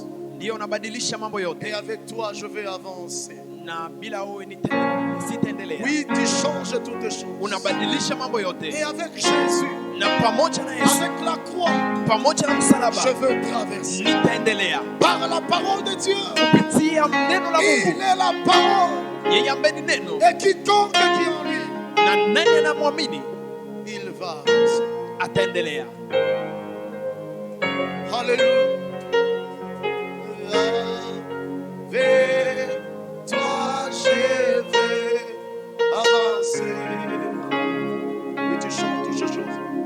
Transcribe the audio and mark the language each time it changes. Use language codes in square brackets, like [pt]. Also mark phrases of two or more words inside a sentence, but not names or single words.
[sw] Ndio unabadilisha mambo [fr] Et [sw] yote. [fr] avec toi, je vais avancer. [sw] Na bila wewe sitaendelea. [fr] Oui, tu changes toutes choses. [sw] Unabadilisha mambo [fr] Et [sw] yote. [fr] avec Jésus, [sw] Na pamoja na Yesu, [fr] avec la croix, [sw] pamoja na msalaba, [fr] je veux traverser. [sw] nitaendelea. [fr] Par la parole de Dieu, [sw] Kupitia neno la [fr] il [sw] Mungu, [fr] est la parole. [sw] yeye ambaye ni neno, [fr] Et quiconque qui est en lui, [sw] na nani anamwamini [fr] il va avancer. [sw] ataendelea. [fr] Alléluia. Vers toi, je vais avancer. Oui, tu chantes toutes ces choses.